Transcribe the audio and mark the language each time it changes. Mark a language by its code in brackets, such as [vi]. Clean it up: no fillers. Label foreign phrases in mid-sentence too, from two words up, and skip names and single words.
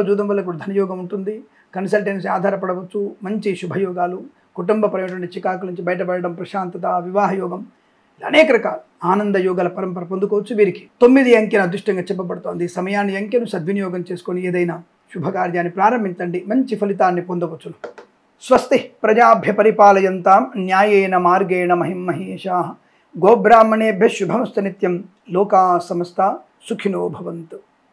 [te] చూడడం వల్ల కూడా ధనయోగం ఉంటుంది కన్సల్టెన్సీ ఆధారపడవచ్చు మంచి శుభయోగాలు కుటుంబపరమైనటువంటి చికాకుల నుంచి బయటపడడం ప్రశాంతత వివాహ యోగం అనేక రకాల ఆనంద యోగాల పరంపర పొందుకోవచ్చు వీరికి 9 అంకెను అదృష్టంగా చెప్పబడుతోంది సమయాన్ని అంకెను సద్వినియోగం చేసుకొని ఏదైనా శుభకార్యాన్ని ప్రారంభించండి మంచి ఫలితాన్ని పొందవచ్చు [sa] స్వస్తి ప్రజాభ్య పరిపాలయంతాం న్యాయేన మార్గేణ మహిమహేషాః గోబ్రాహ్మణేభ్యः శుభమస్తు నిత్యం లోకా సమస్తా సుఖినో భవంతు